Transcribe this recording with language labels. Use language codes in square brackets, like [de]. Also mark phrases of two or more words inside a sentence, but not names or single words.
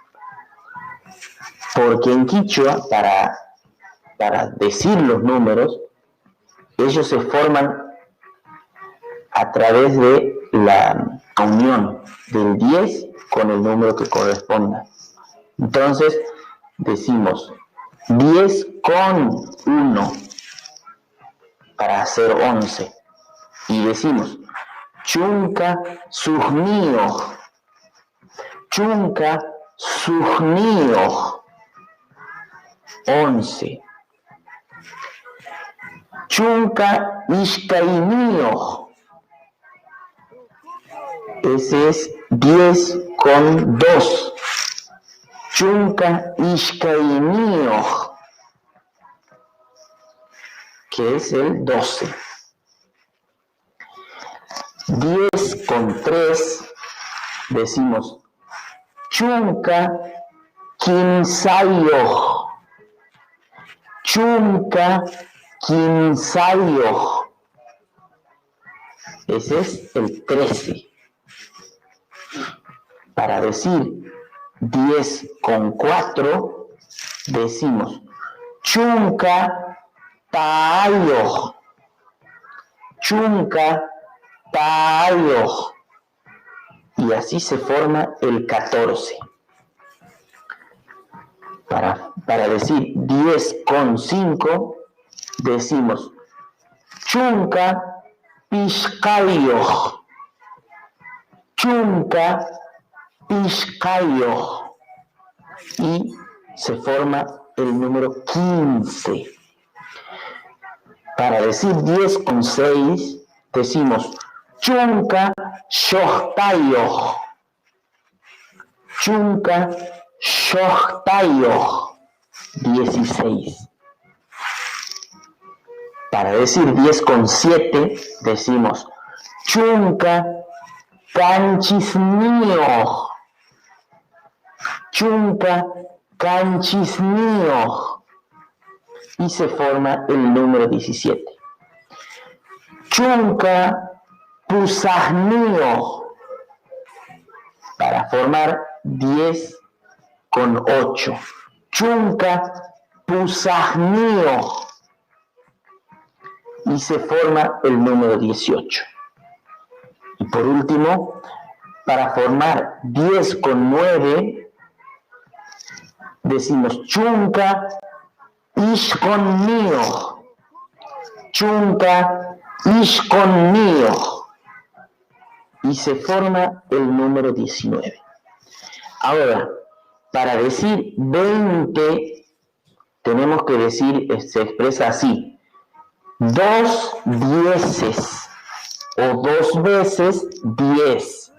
[es] Porque en quichua, para decir los números, ellos se forman a través de la unión del 10 con el número que corresponda. Entonces, decimos 10 con 1 para hacer 11. Y decimos, [qu] chunka suhnio, chunka suhnio, 11. Chunka ishkainio, [es] ese es 10 con 2. [qu] Chunka ishkainio, [es] que es el 12. 10 con 3, decimos [qu] chunka kinsayo, chunka kinsayo, [es] ese es el 13. Para decir 10 con 4, decimos [qu] chunka tayo, chunka tayo, [es] y así se forma el 14. Para decir 10 con 5, decimos [qu] chunka pishkayo, chunka pishkayo, [es] y se forma el número 15. Para decir 10 con 6, decimos [qu] chunka shohtayo, chunka shohtayo, [es] 16. Para decir 10 con 7, decimos [qu] chunka kanchisnio, chunka kanchisnio, [es] y se forma el número 17. [qu] Chunka pusahnio, [es] para formar 10 con 8. [qu] Chunka pusahnio, [es] y se forma el número 18. Y por último, para formar 10 con 9, decimos [qu] chunka ishkonnio, chunka ishkonnio, [es] y se forma el número 19. Ahora, para decir 20, tenemos que decir, se expresa así: 2 dieces o 2 veces 10.